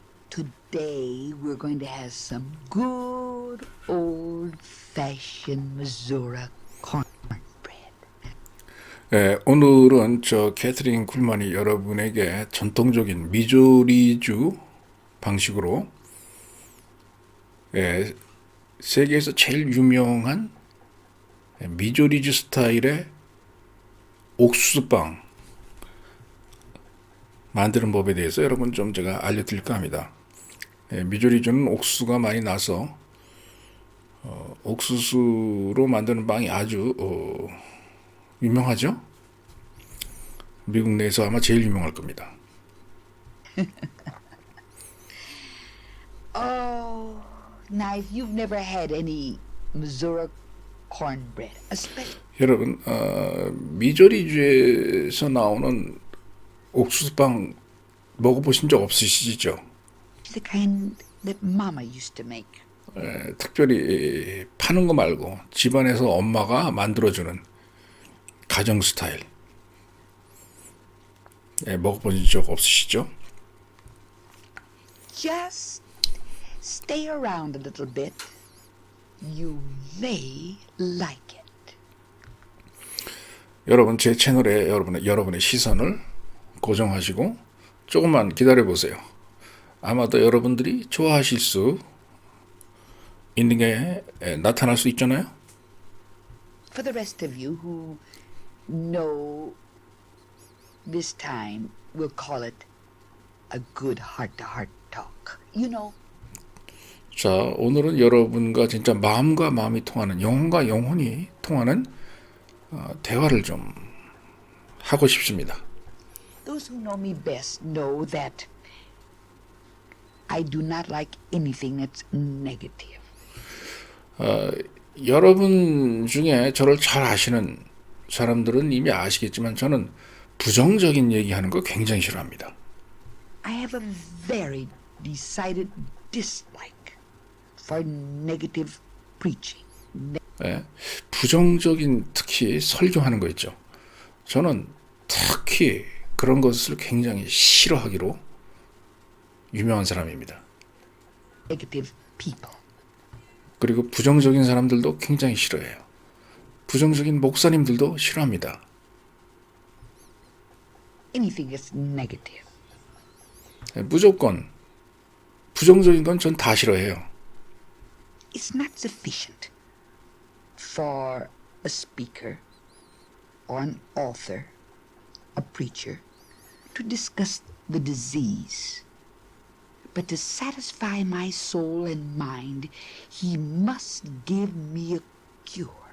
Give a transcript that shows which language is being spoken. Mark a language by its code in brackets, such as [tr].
[en] Today we're going to have some good old-fashioned Missouri cornbread. [ko] 오늘은 저 캐트린 쿨만이 여러분에게 전통적인 미조리주 방식으로 세계에서 제일 유명한 미조리주 스타일의 옥수수빵 만드는 법에 대해서 여러분 좀 제가 알려드릴까 합니다. 미조리주는 옥수수가 많이 나서 옥수수로 만드는 빵이 아주 유명하죠? 미국 내에서 아마 제일 유명할 겁니다. [en] Oh, now if you've never had any Missouri cornbread, especially [ko] 여러분, 미조리주에서 나오는 옥수수빵 먹어보신 적 없으시죠? [en] the kind that Mama used to make. [ko] 특별히 파는 거 말고 집안에서 엄마가 만들어주는 가정 스타일 먹어보신 적 없으시죠? [en] Just stay around a little bit. You may like it. [ko] 여러분 제 채널에 여러분의 시선을 고정하시고 조금만 기다려 보세요. 아마도 여러분들이 좋아하실 수 있는 게 나타날 수 있잖아요. [en] For the rest of you who know this time, we'll call it a good heart-to-heart talk. You know, [ko] 자, 오늘은 여러분과 진짜 마음과 마음이 통하는, 영혼과 영혼이 통하는 대화를 좀 하고 싶습니다. [en] those who know me best know that I do not like anything that's negative. [ko] 여러분 중에 저를 잘 아시는 사람들은 이미 아시겠지만 저는 부정적인 얘기하는 거 굉장히 싫어합니다. [en] I have a very decided dislike for negative preaching. [ko] 부정적인 특히 설교하는 거 있죠. 저는 특히 그런 것을 굉장히 싫어하기로 유명한 사람입니다. [en] Negative people. [ko] 그리고 부정적인 사람들도 굉장히 싫어해요. 부정적인 목사님들도 싫어합니다. [en] Anything that's negative. [ko] 무조건 부정적인 건 전 다 싫어해요. [en] It's not sufficient for a speaker or an author, a preacher, to discuss the disease. But to satisfy my soul and mind, he must give me a cure.